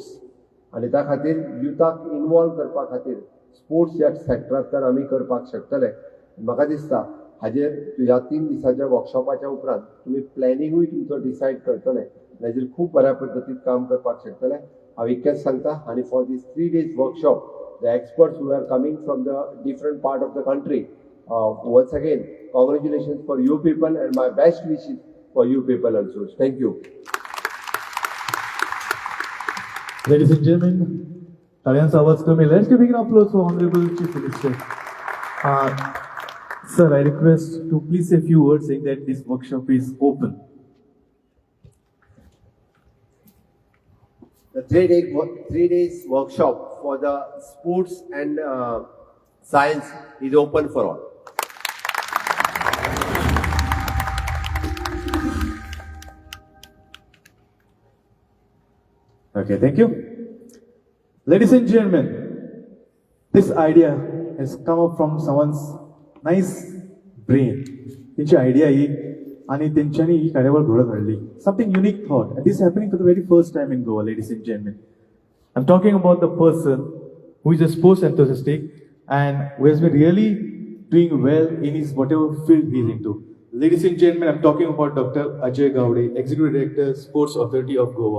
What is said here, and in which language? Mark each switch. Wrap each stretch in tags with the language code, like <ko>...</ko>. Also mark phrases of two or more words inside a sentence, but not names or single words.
<kok>आनी त्या खातीर युथाक इन्वॉल्व करपा खातीर स्पोर्ट्स ह्या सॅक्टरांतल्यान आमी करपाक शकतले. म्हाका दिसता हाजेर ह्या 3 दिसाच्या वर्कशॉपाच्या उपरांत तुमी प्लॅनिंगूय तुमचो डिसायड करतले हाजेर खूब बऱ्या पद्दतीन काम करपाक शकतले. हांव इतकेंच सांगता. आनी</kok> <en>for this 3 days workshop the experts who are coming from the different part of the country once again congratulations for you people and my best wishes for you people also. Thank you. Ladies and gentlemen, Talian's</en> <kok>आवाज कमी.</kok> <en>Let's give a big applause for Honorable Chief Minister. Sir, I request to please say a few words saying that this workshop is open. The 3 days workshop for the sports and science is open for all. Okay, thank you. Ladies and gentlemen, this idea has come up from someone's nice brain.</en> <kok>त्यांची आयडिया ही आणि त्यांच्यानी ही कार्यावळ घडत हाडली.</kok> <en>Something unique thought, and this is happening for the very first time in Goa, ladies and gentlemen. I'm talking about the person who is a sports enthusiast and who has been really doing well in his whatever field he is into. Ladies and gentlemen, I'm talking about Dr. Ajay Gowde, Executive Director, Sports Authority of Goa.</en>